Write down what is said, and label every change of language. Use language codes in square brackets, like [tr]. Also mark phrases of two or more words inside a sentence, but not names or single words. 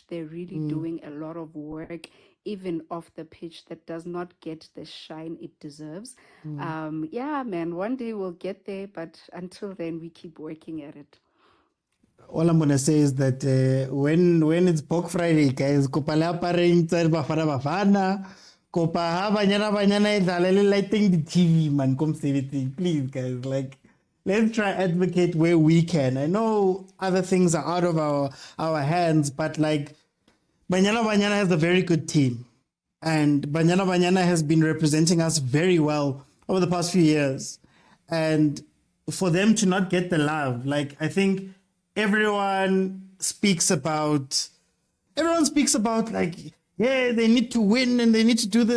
[en] They're really doing a lot of work, even off the pitch, that does not get the shine it deserves. Yeah, man, one day we'll get there, but until then, we keep working at it. All I'm gonna say is that when it's Pork Friday, guys, [st] kopa le apareng tsa Bafana, kopa ha banyana e dlalele [en] lighting the TV, man, come everything, please, guys. Like, let's try advocate where we can. I know other things are out of our hands, but like, Banyana has a very good team, and Banyana has been representing us very well over the past few years, and for them to not get the love, like, I think everyone speaks about like, yeah, they need to win and they need to do this.